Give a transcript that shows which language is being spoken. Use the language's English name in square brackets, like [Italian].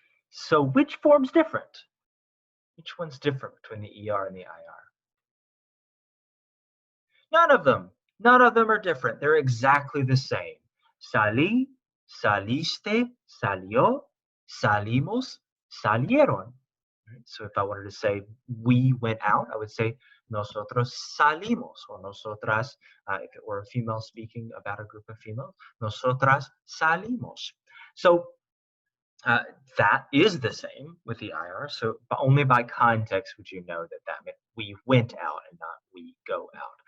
[English] So which form's different? Which one's different between the ER and the IR? None of them. None of them are different. They're exactly the same. [Spanish] Salí, saliste, salió, salimos, salieron. [English] So if I wanted to say we went out, I would say [Spanish] nosotros salimos, [English] or nosotras, if it were a female speaking about a group of females, [Spanish] nosotras salimos. [English] So that is the same with the IR. So only by context would you know that that meant we went out and not we go out.